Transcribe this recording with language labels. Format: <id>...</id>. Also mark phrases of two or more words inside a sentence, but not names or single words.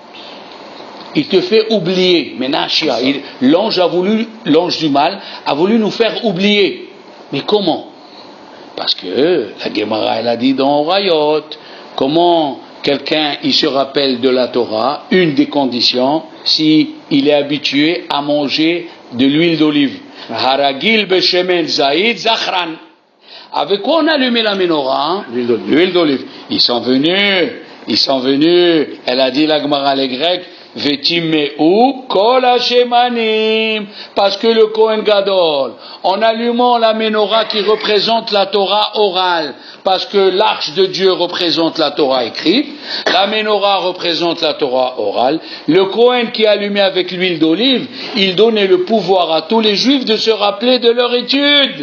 <fr>Il te fait oublier, Menachia. L'ange du mal a voulu nous faire oublier. Mais comment? Parce que la Gemara, elle a dit dans Rayot, comment quelqu'un, il se rappelle de la Torah, une des conditions, si il est habitué à manger de l'huile d'olive.</fr> <he>הרגיל בשמן זית זכרן.</he> <fr>Avec quoi on a allumé la menorah? L'huile d'olive. Ils sont venus, elle a dit la Gemara, les Grecs,</fr> <he>וטמאו כל השמנים,</he> <fr>parce que le</fr> <he>כהן גדול,</he> <fr>en allumant la menorah qui représente la Torah orale, parce que l'arche de Dieu représente la Torah écrite, la menorah représente la Torah orale, le Kohen qui allumait avec l'huile d'olive, il donnait le pouvoir à tous les Juifs de se rappeler de leur étude.</fr>